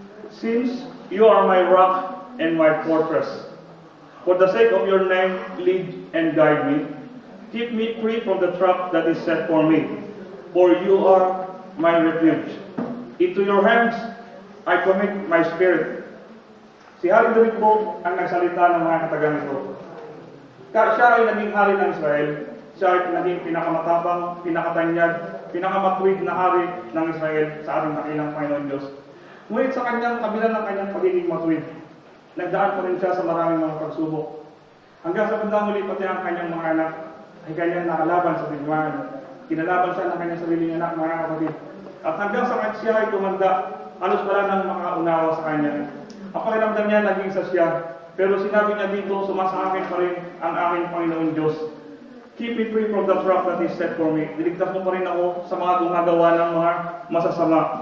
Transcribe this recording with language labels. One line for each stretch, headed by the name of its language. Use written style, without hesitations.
English: Since you are my rock and my fortress, for the sake of your name, lead and guide me. Keep me free from the trap that is set for me, for you are my refuge. Into your hands I commit my spirit.
Filipino: Si Hari David po ang nagsalita ng mga katagang ito. Siya ay naging hari ng Israel. Siya ay naging pinakamatapang, pinakatanyag, pinakamatuwid na hari ng Israel sa ating dakilang Panginoon Diyos. Ngunit sa kanyang kabila ng kanyang pagiging matuwid, nagdaan pa rin siya sa maraming mga pagsubok. Hanggang sa bandang huli, pati ang kanyang mga anak ay kanyang nakalaban sa digmaan. Kinalaban siya ng kanyang sariling anak, mga kapatid. At hanggang sa siya ay tumanda, halos wala nang makaunawa sa kanya. Ang pakiramdam niya naging sa siya, pero sinabi niya dito, sumasaakin pa rin ang aking Panginoon Diyos.
English: Keep me free from the trap that is set for me.
Filipino: Niligtas mo pa rin ako sa mga gumagawa ng mga masasama.